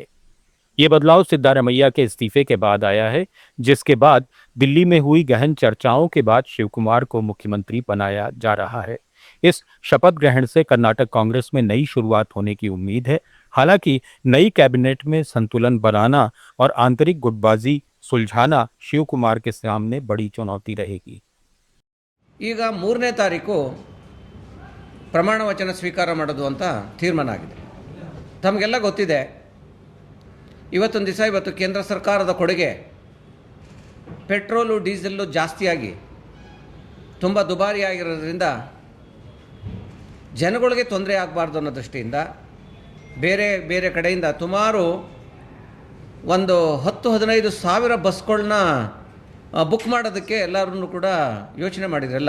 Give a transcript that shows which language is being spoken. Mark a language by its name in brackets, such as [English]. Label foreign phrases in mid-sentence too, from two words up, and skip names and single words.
[Hindi] ये बदलाव सिद्धारमैया के इस्तीफे के बाद आया है, जिसके बाद दिल्ली में हुई गहन चर्चाओं के बाद शिव कुमार को मुख्यमंत्री बनाया जा रहा है। इस शपथ ग्रहण से कर्नाटक कांग्रेस में नई शुरुआत होने की उम्मीद है। हालांकि नई कैबिनेट में संतुलन बनाना और आंतरिक गुटबाजी सुलझाना शिव कुमार के सामने बड़ी चुनौती रहेगी। [Kannada] ಈಗ 3ನೇ ತಾರೀಕು ಪ್ರಮಾಣ ವಚನ ಸ್ವೀಕಾರ ಮಾಡೋದು ಅಂತ ತೀರ್ಮಾನ ಆಗಿದೆ. ತಮಗೆಲ್ಲ ಗೊತ್ತಿದೆ, ಇವತ್ತೊಂದು ದಿವಸ ಇವತ್ತು ಕೇಂದ್ರ ಸರ್ಕಾರದ ಕೊಡುಗೆ ಪೆಟ್ರೋಲು ಡೀಸೆಲ್ಲು ಜಾಸ್ತಿಯಾಗಿ ತುಂಬ ದುಬಾರಿಯಾಗಿರೋದ್ರಿಂದ ಜನಗಳಿಗೆ ತೊಂದರೆ ಆಗಬಾರ್ದು ಅನ್ನೋ ದೃಷ್ಟಿಯಿಂದ ಬೇರೆ ಬೇರೆ ಕಡೆಯಿಂದ ಸುಮಾರು ಒಂದು 10-15 ಸಾವಿರ ಬಸ್ಗಳನ್ನ ಬುಕ್ ಮಾಡೋದಕ್ಕೆ ಎಲ್ಲರೂ ಕೂಡ ಯೋಚನೆ ಮಾಡಿದ್ರು.